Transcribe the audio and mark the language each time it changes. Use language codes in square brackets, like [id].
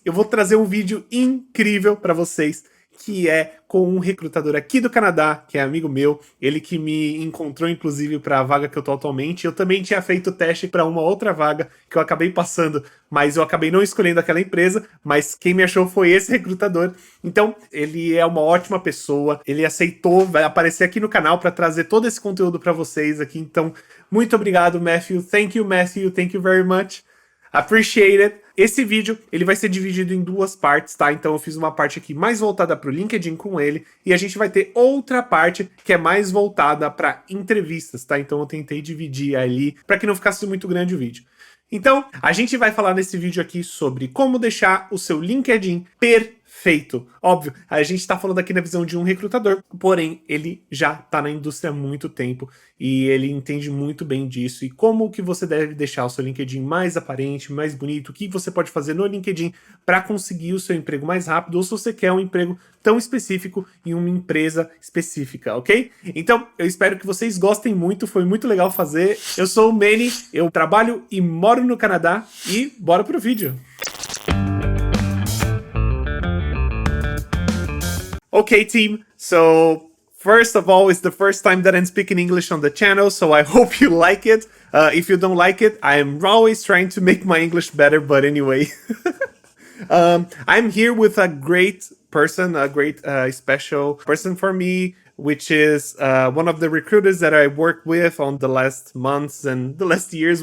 [pt] Eu vou trazer um vídeo incrível para vocês, que é com um recrutador aqui do Canadá, que é amigo meu, ele que me encontrou inclusive para a vaga que eu tô atualmente. Eu também tinha feito o teste para uma outra vaga que eu acabei passando, mas eu acabei não escolhendo aquela empresa, mas quem me achou foi esse recrutador. Então, ele é uma ótima pessoa, ele aceitou, vai aparecer aqui no canal para trazer todo esse conteúdo para vocês aqui. Então, muito obrigado, Matthew. [en] Thank you, Thank you very much. Appreciate it. [pt] Esse vídeo, ele vai ser dividido em duas partes, tá? Então eu fiz uma parte aqui mais voltada para o LinkedIn com ele, e a gente vai ter outra parte que é mais voltada para entrevistas, tá? Então eu tentei dividir ali para que não ficasse muito grande o vídeo. Então, a gente vai falar nesse vídeo aqui sobre como deixar o seu LinkedIn perfeito. Óbvio, a gente tá falando aqui na visão de um recrutador, porém, ele já tá na indústria há muito tempo e ele entende muito bem disso e como que você deve deixar o seu LinkedIn mais aparente, mais bonito, o que você pode fazer no LinkedIn para conseguir o seu emprego mais rápido, ou se você quer um emprego tão específico em uma empresa específica, ok? Então, eu espero que vocês gostem muito, foi muito legal fazer. Eu sou o Manny, eu trabalho e moro no Canadá e bora pro vídeo. [en] Okay, team, so first of all, it's the first time that I'm speaking English on the channel, so I hope you like it. If you don't like it, I am always trying to make my English better, but anyway. I'm here with a great person, a great special person for me, which is one of the recruiters that I worked with on the last months and the last years.